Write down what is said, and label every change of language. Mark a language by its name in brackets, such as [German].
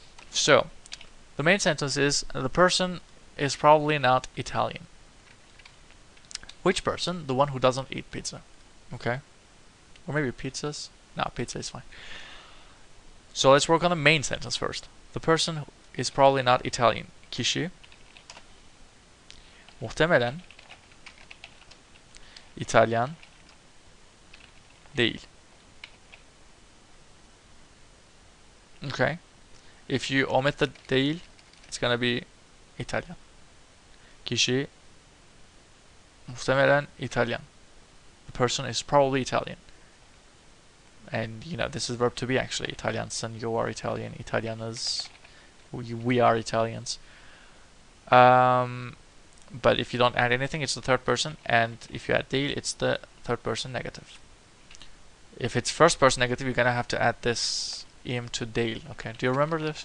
[English] So the main sentence is the person is probably not Italian. Which person? The one who doesn't eat pizza. Okay? Or maybe pizzas? No, pizza is fine. So let's work on the main sentence first. The person is probably not Italian. [Turkish] Kişi muhtemelen İtalyan değil. [English] Okay? If you omit the değil, it's gonna be Italian. [Turkish] Kişi muhtemelen İtalyan. [English] The person is probably Italian. And you know, this is verb to be actually. Italiansın, you are Italian. Italianız, we are Italians. But if you don't add anything, it's the third person. And if you add değil, it's the third person negative. If it's first person negative, you're gonna have to add this im to değil. Okay, do you remember this?